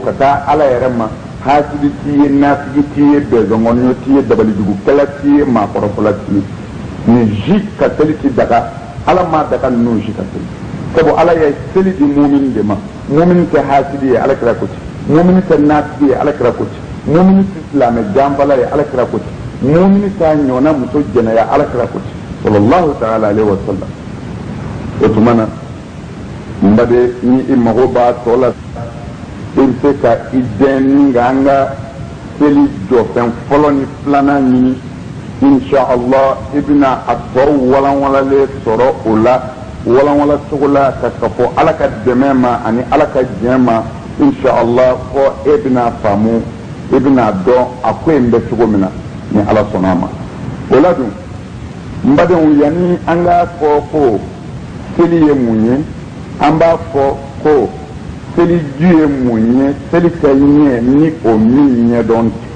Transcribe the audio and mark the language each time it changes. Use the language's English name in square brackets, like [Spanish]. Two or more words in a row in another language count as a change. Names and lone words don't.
[Bambara] ka taa ala yɛrɛ ma hasidi t'i ye nafigi t'i ye bɛnzɔngɔnɲɔ t'i ye dabalijugukɛla t'i ye maakɔrɔfɔla t'i ye nin si ka seli ti daga ala ma daga ninnu si ka seli sabu ala ye seli di mumin de ma mumin tɛ hasidi ye ala kira ko ten mumin tɛ nafigi ye ala kira ko ten mumin tɛ silamɛ janbala ye ala kira ko ten mumin t'a ɲɔgɔnna muso jɛnɛya ala kira ko ten [Arabic] صلى الله تعالى عليه وسلم [Bambara] o tuma na n bade ni i mago b'a tɔ la i bɛ se ka i dɛn ni ka an ka seli jɔfɛn fɔlɔ ni filanan ɲini inshallah i bɛna a tɔw walanwalalen sɔrɔ o la walanwala cogo la ka fɔ ala ka dɛmɛ ma ani ala ka diɲɛ ma inshallah fɔ e bɛna faamu i bɛna dɔn a ko in bɛ cogo min na ni ala sɔnna a ma wala dun mbaden yani an ga fɔ ko seli ye mun ye an b'a fɔ ko seli ju ye mun ye seli ka ɲɛ ni o min ɲɛdɔn